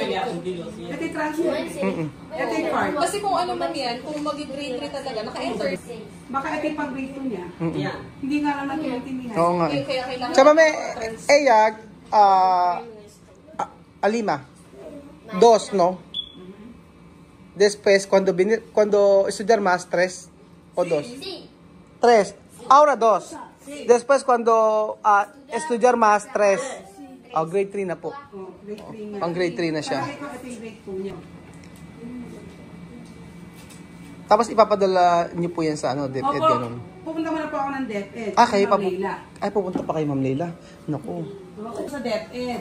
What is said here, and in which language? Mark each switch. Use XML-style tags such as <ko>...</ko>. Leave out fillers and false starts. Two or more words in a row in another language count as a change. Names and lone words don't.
<tl>Ito yung transcript. Ito yung part. Kasi kung ano man yan, kung mag-grade 3 talaga, naka-enter. Baka ito yung pag-grade 2 niya. Hindi nga lang natin intindihan. Oo nga. Kaya kailangan... Tsaka may, Eyag, Alima. 2, no?</tl> <es>Después, cuando estudiar más, 3 o 2. 3. Ahora 2. Después, cuando estudiar más, 3.</es> <tl>Oh, grade 3 na po. Oh, grade 3 niya. Pang grade 3 na siya. Ito yung grade 2 niya. Tapos ipapadala niyo po yan sa ano, DepEd, Opo, ganun. pupunta muna po ako ng DepEd. Kayo Ma'am Leila. Ay, pupunta pa kay Ma'am Leila. Naku. Opo, sa DepEd.</tl>